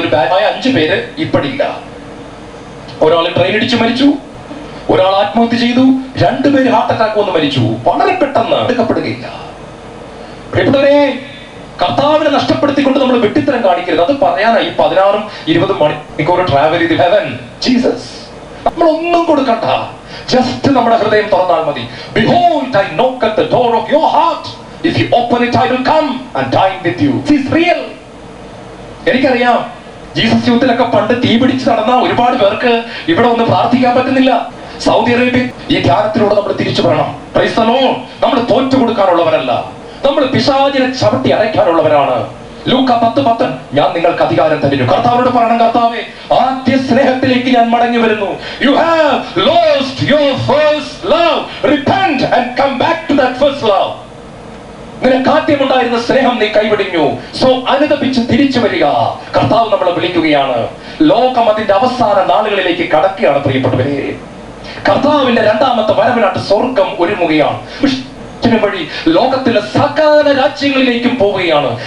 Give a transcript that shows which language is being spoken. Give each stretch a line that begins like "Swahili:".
Malayalam: ഒരു ബാച്ചായ 5 പേര് ഇപ്പടില്ല. ഒരാൾ ട്രെയിൻ ഇടിച്ചു മരിച്ചു, ഒരാൾ ആത്മഹത്യ ചെയ്തു, 2 പേര് ഹാർട്ട് അറ്റാക്ക് വന്ന് മരിച്ചു. വളരെ പെട്ടെന്ന് എടുക്കപ്പെടുകയില്ല. പ്രിയപ്പെട്ടവരെ, കർത്താവിനെ നഷ്ടപ്പെടുത്തിക്കൊണ്ട് നമ്മൾ വെട്ടിത്തരം കാണിക്കരുത്. അത് പറയാനായി 16-20 മണിക്കൂർ ട്രാവൽ ചെയ്ത് ഹെവൻ ജീസസ്. നമ്മളൊന്നും കൊടുക്കണ്ട, ജസ്റ്റ് നമ്മുടെ ഹൃദയം തുറന്നാൽ മതി.
English: Behold, I knock at the door of your heart. If you open it, I will come and dine with you. This is real.
Malayalam: എനിക്കറിയാം, ജീസസ് യൂത്തിലൊക്കെ പണ്ട് തീ പിടിച്ച് നടന്ന ഒരുപാട് പേർക്ക് ഇവിടെ ഒന്ന് പ്രാർത്ഥിക്കാൻ പറ്റുന്നില്ല. സൗദി അറേബ്യ ഈ ധ്യാനത്തിലൂടെ നമ്മൾ തിരിച്ചു വരണം. Praise the Lord. നമ്മൾ തോറ്റു കൊടുക്കാനുള്ളവരല്ല, നമ്മൾ പിശാചിനെ ചവിട്ടി അരയ്ക്കാനുള്ളവരാണ്. ലൂക്ക 10:10 ഞാൻ നിങ്ങൾക്ക് അധികാരം തരുന്നു. കർത്താവിനോട് പറയണം, കർത്താവേ, ആദ്യ സ്നേഹത്തിലേക്ക് ഞാൻ മടങ്ങി വരുന്നു.
English: You have lost your first love. Repent and come back to that first love.
Malayalam: നിനക്ക് ആദ്യമുണ്ടായിരുന്ന സ്നേഹം നീ കൈവിടിഞ്ഞു. സോ അനുതപിച്ച് തിരിച്ചു വരിക. കർത്താവ് നമ്മളെ വിളിക്കുകയാണ്. ലോകം അതിന്റെ അവസാന നാളുകളിലേക്ക് കടക്കുകയാണ് പ്രിയപ്പെട്ടവരെ. കർത്താവിന്റെ 2ാമത്തെ വരവിനായിട്ട് സ്വർഗം ഒരുങ്ങുകയാണ്. വഴി ലോകത്തിലെ സകല രാജ്യങ്ങളിലേക്കും പോവുകയാണ്.